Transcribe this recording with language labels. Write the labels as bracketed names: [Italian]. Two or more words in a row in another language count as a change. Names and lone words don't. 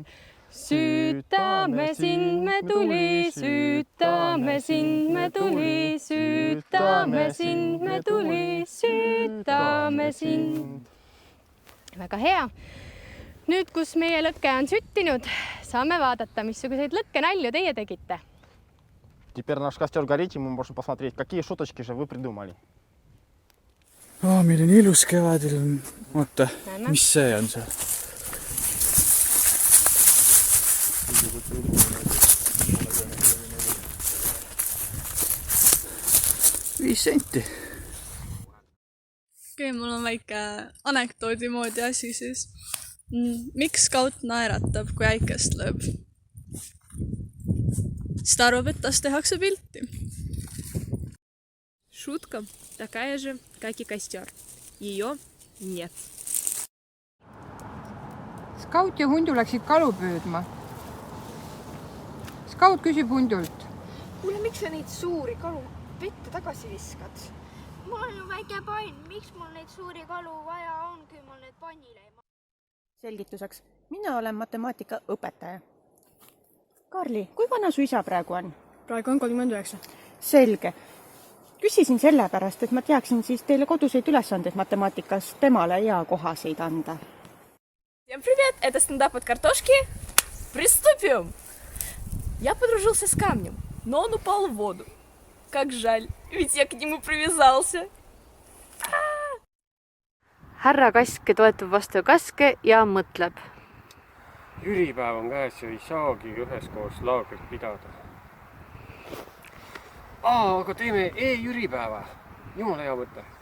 [Estonian] Süütame sind, me tuli, süütame sind, me tuli, süütame sind, me tuli, süütame sind. Väga hea. Nüüd, kus meie lõkke on süttinud, saame vaadata, missuguseid lõkkenalju teie tegite. [Russian] Теперь наш костер горит, и мы можем посмотреть, какие шуточки же вы придумали. [Estonian] Meil on ilus kevadel. Oota, mis see on see? 5 senti. Okei, mul on väike anekdoodi moodi asi siis. Miks skaut naeratab, kui äikest lööb? Siis ta arvab, et tas tehakse pilti. [Russian] Шутка такая же, как и костер. Ее нет. [Estonian] Skaut ja hundu läksid kalu püüdma. Skaut küsib hundult. Kuule, miks sa neid suuri kalu vette tagasi viskad? Mul on ju väike pann. Miks mul neid suuri kalu vaja on, kui mul need pannile ei maha? Selgituseks. Mina olen matemaatikaõpetaja. Karli, kui vana su isa praegu on? Praegu on 39. Selge. Küsisin sellepärast, et ma teaksin siis teile koduseid ülesandeid matemaatikas temale ja kohaseid anda. [Russian] Всем привет! Это стендап от картошки. Приступим! Я подружился с камнем, но он упал в воду. Как жаль, ведь я к нему привязался. [Estonian] Härra Kaske toetub vastu Kaske ja mõtleb. Jüripäev on käes ja ei saagi üheskoos laagrit pidada. Aga teeme e-jüripäeva. Jumala hea mõte.